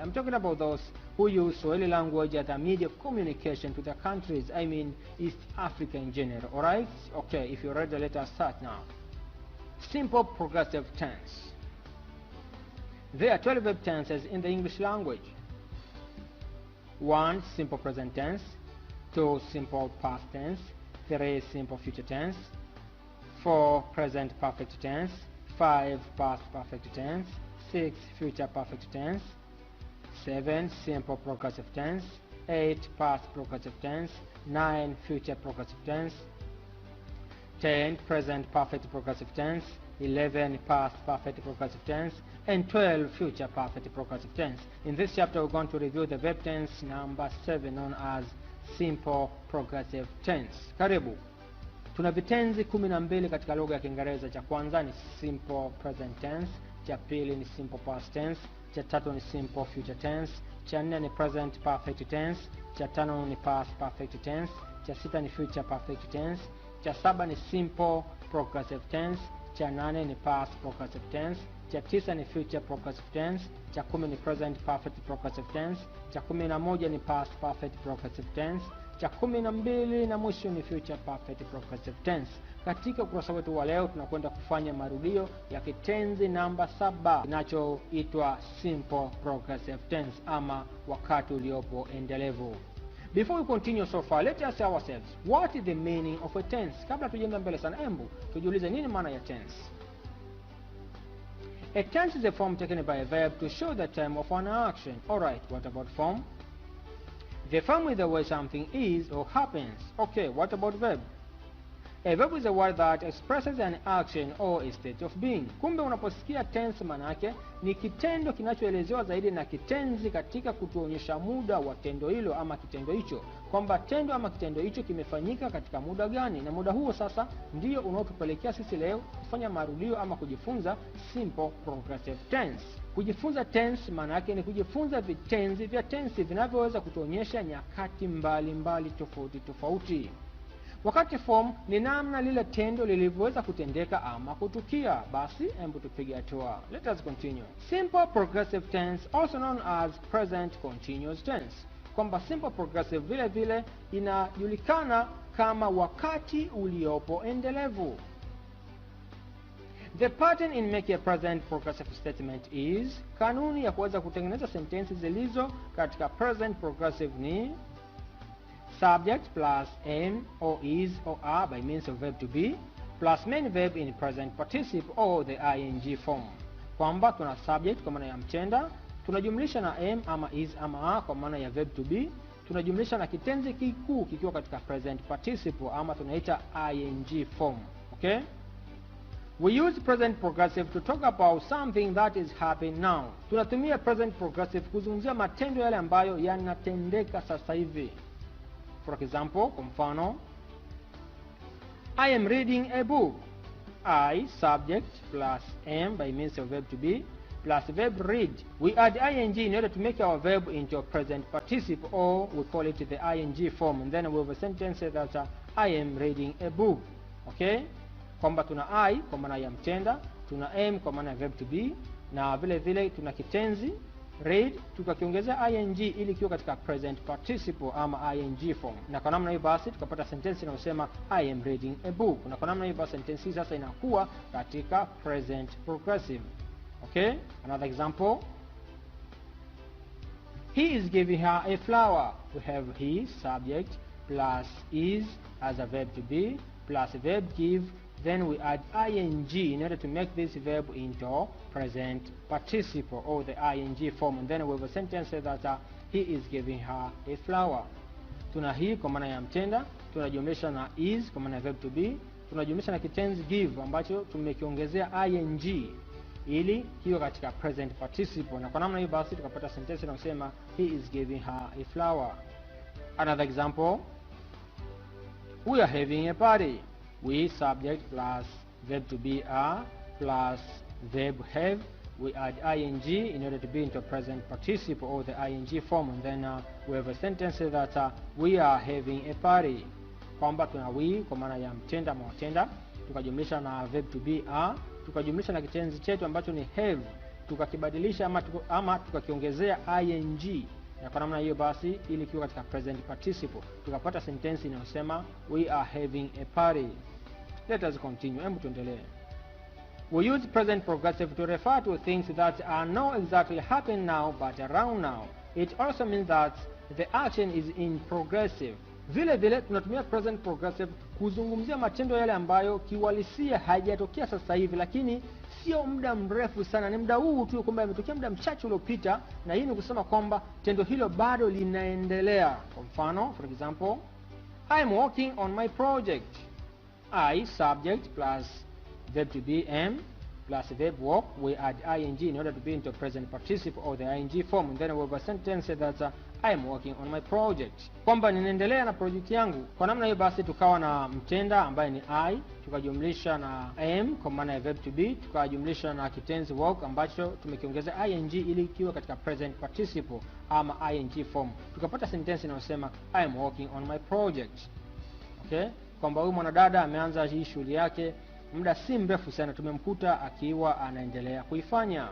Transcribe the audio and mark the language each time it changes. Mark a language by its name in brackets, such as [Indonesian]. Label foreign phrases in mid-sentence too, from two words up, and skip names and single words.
[English] I'm talking about those who use Swahili language as a media of communication to their countries, I mean East Africa in general, alright? Okay, if you're ready, let us start now. Simple progressive tense. There are 12 verb tenses in the English language. 1. Simple present tense. 2. Simple past tense. 3. Simple future tense. 4. Present perfect tense. 5. Past perfect tense. 6. Future perfect tense. 7. Simple progressive tense. 8. Past progressive tense. 9. Future progressive tense. 10. Present perfect progressive tense. 11. Past perfect progressive tense. And 12. Future perfect progressive tense. In this chapter, we're going to review the verb tense number 7, known as simple progressive tense. [Swahili] Karibu. Tuna vitenzi 12 katika lugha ya Kiingereza. Cha kwanza ni [English] simple present tense, [Swahili] cha pili ni [English] simple past tense, [Swahili] cha tatu ni [English] simple future tense, [Swahili] cha nne ni [English] present perfect tense, [Swahili] cha tano ni [English] past perfect tense, [Swahili] cha sita ni [English] future perfect tense, [Swahili] cha saba ni [English] simple progressive tense, [Swahili] cha nane ni [English] past progressive tense, [Swahili] cha tisa ni [English] future progressive tense, [Swahili] cha 10 ni [English] present perfect progressive tense, [Swahili] cha 11 ni [English] past perfect progressive tense, [Swahili] cha 12 na mwisho ni [English] future perfect progressive tense. [Swahili] Katika ukurasa wetu wa leo tunakwenda kufanya marudio ya kitenzi namba 7 kinachoitwa [English] simple progressive tense [Swahili] ama wakati uliopo endelevu. [English] Before we continue so far, let us ask ourselves, what is the meaning of a tense? [Swahili] Kabla tujaenda mbele sana, embu tujiulize nini maana ya tense. [English] A tense is a form taken by a verb to show the time of an action. Alright, what about form? The form is the way something is or happens. Okay, what about verb? A verb is a word that expresses an action or a state of being. [Swahili] Kumbe unaposikia tense manake ni kitendo kinachoelezewa zaidi na kitenzi katika kutuonyesha muda wa tendo hilo ama kitendo hicho, kwamba tendo ama kitendo hicho kimefanyika katika muda gani, na muda huo sasa ndio unaotupelekea sisi leo kufanya marudio ama kujifunza [English] simple progressive tense. [Swahili] Kujifunza tense maana yake ni kujifunza vitenzi vya tense vinavyoweza kutuonyesha nyakati mbalimbali tofauti tofauti. Wakati form ni namna lile tendo lilivyoweza kutendeka ama kutukia. Basi hebu tupige hatua. [English] Let us continue. Simple progressive tense, also known as present continuous tense. [Swahili] Kwamba [English] simple progressive [Swahili] vile vile inajulikana kama wakati uliopo endelevu. [English] The pattern in making a present progressive statement is, [Swahili] kanuni ya kuweza kutengeneza sentensi zilizo katika [English] present progressive ni subject plus am or is or are by means of verb to be plus main verb in present participle or the ing form. [Swahili] Kwamba tuna subject kwa maana ya mtenda, tunajumlisha na am ama is ama are kwa maana ya [English] verb to be, [Swahili] tunajumlisha na kitenzi kikuu kikiwa katika [English] present participle [Swahili] ama tunaita [English] ing form. [Swahili] Okay? [English] We use present progressive to talk about something that is happening now. [Swahili] Tunatumia [English] present progressive [Swahili] kuzungumzia matendo yale ambayo yanatendeka sasa hivi. [English] For example, [Swahili] kwa mfano, [English] I am reading a book. I, subject, plus am by means of verb to be, plus verb read. We add ing in order to make our verb into a present participle, or we call it the ing form. And then we have a sentence that I am reading a book. Okay? [Swahili] Kwamba tuna I kwa maana ya mtenda, tuna am kwa maana ya [English] verb to be, [Swahili] na vile vile tuna kitenzi read tukakiongezea ing ili kiwe katika [English] present participle [Swahili] ama [English] ing form. [Swahili] Na kwa namna hiyo basi tukapata sentence inayosema [English] I am reading a book. [Swahili] Na kwa namna hiyo basi sentence hii sasa inakuwa katika [English] present progressive. Okay? Another example. He is giving her a flower. We have he, subject, plus is as a verb to be, plus verb give. Then we add ing in order to make this verb into present participle or the ing form. And then we have a sentence that he is giving her a flower. [Swahili] Tuna hii kwa maana ya mtenda, tunajumlisha na is kwa maana ya [English] verb to be, [Swahili] tunajumlisha na kitenzi give ambacho tumekiongezea ing ili kiwe katika [English] present participle, [Swahili] na kwa namna hiyo basi tukapata sentence inayosema [English] he is giving her a flower. Another example, we are having a party. We subject plus verb to be are plus verb have, we add ing in order to be into present participle or the ing form, and then we have a sentence that we are having a party, [Swahili] kwamba tuna we kwa maana ya mtenda ama watenda, tukajumlisha na [English] verb to be are, [Swahili] tukajumlisha na kitenzi chetu ambacho ni have, tukakibadilisha ama tukakiongezea ing, na kwa namna hiyo basi ili kiwe katika [English] present participle [Swahili] tukapata sentence inayosema [English] we are having a party. Let us continue. [Swahili] Hebu tuendelee. [English] We use present progressive to refer to things that are not exactly happening now but around now. It also means that the action is in progressive. [Swahili] Vile vile tunatumia [English] present progressive [Swahili] kuzungumzia matendo yale ambayo kiuhalisia hayajatokea sasa hivi, lakini sio muda mrefu sana, ni muda huu tu, kwamba imetokea muda mchache uliopita, na hii ni kusema kwamba tendo hilo bado linaendelea. Kwa mfano, [English] for example, I am working on my project. I subject plus verb to be am plus verb work, we add ing in order to be into present participle or the ing form, and then we have a sentence that I am working on my project, [Swahili] kwamba ninaendelea na project yangu. Kwa namna hiyo basi tukawa na mtenda ambaye ni I, tukajumlisha na am kwa maana ya [English] verb to be, [Swahili] tukajumlisha na kitenzi work ambacho tumekiongeza ing ili kiwe katika [English] present participle [Swahili] ama [English] ing form, [Swahili] tukapata sentence inayosema [English] I am working on my project. [Swahili] Okay, kwamba huyu mwanadada ameanza hii shughuli yake muda si mrefu sana, tumemkuta akiwa anaendelea kuifanya.